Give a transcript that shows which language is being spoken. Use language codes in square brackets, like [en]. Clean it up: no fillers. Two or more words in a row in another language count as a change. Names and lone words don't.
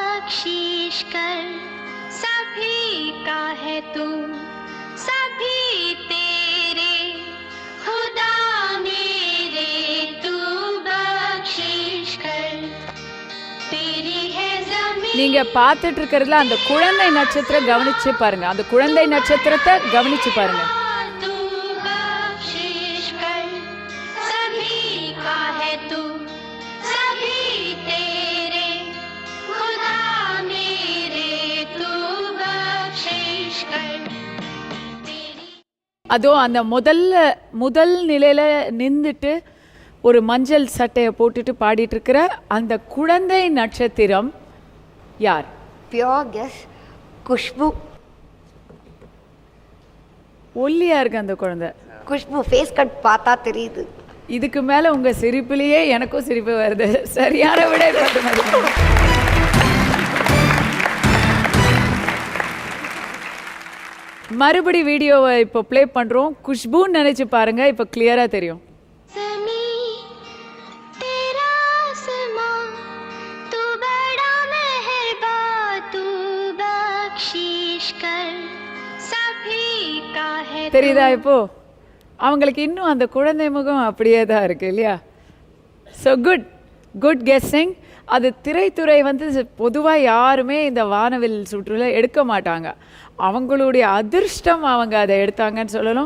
[hi] बख्शीश कर सभी का है तू सभी तेरे खुदा मेरे तू बख्शीश कर तेरी है ज़मीन [ta] நீங்க பார்த்துட்டு இருக்கிறதுல அந்த குழந்தை நட்சத்திரம் கவனிச்சு பாருங்க. அந்த குழந்தை நட்சத்திரத்தை கவனிச்சு பாருங்க. [hi] तू बख्शीश कर सभी का है तू सभी तेरे खुदा मेरे तू बख्शीश कर तेरी [ta] அதோ அந்த முதல் நிலையில நின்றுட்டு ஒரு மஞ்சள் சட்டையை போட்டுட்டு பாடிட்டு இருக்கிற அந்த குழந்தை நட்சத்திரம் யார்? [en] Pure guess. Kushbu. [ta] ஒல்லியா இருக்கு அந்த குழந்தை. Kushbu [en] face cut [ta] பார்த்தா தெரியுது. இதுக்கு மேல உங்க சிரிப்பிலேயே எனக்கும் சிரிப்பு வருது. சரியான விடை 10 மதிப்பெண். மறுபடி வீடியோவை இப்போ ப்ளே பண்றோம். குஷ்புன்னு நினைச்சு பாருங்க, இப்போ கிளியரா தெரியும். [hi] ज़मीं तेरा आसमां तू बड़ा मेहरबान तू बख्शीश कर सभी का है [ta] தெரியுதா இப்போ? அவங்களுக்கு இன்னும் அந்த குழந்தை முகம் அப்படியே தான் இருக்கு இல்லையா? [en] so good guessing. [ta] அது திரைத்துறை வந்து பொதுவாக யாருமே இந்த வானவில் சுற்றுல எடுக்க மாட்டாங்க. அவங்களுடைய அதிர்ஷ்டம் அவங்க அதை எடுத்தாங்கன்னு சொல்லணும்.